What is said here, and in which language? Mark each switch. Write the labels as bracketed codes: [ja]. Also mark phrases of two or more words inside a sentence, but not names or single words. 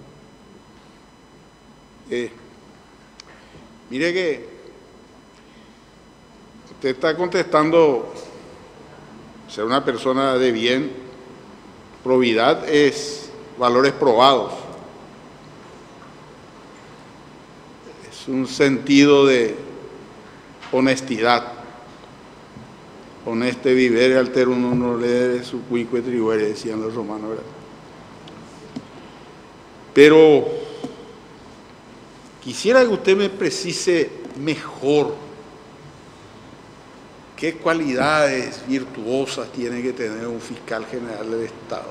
[es] Mire que usted está contestando ser una persona de bien. Probidad es valores probados. Es un sentido de honestidad. [la] Honeste vivere alterum non nolere su cuique tribuere, [es] decían los romanos, ¿verdad? Pero quisiera que usted me precise mejor qué cualidades virtuosas tiene que tener un fiscal general del Estado.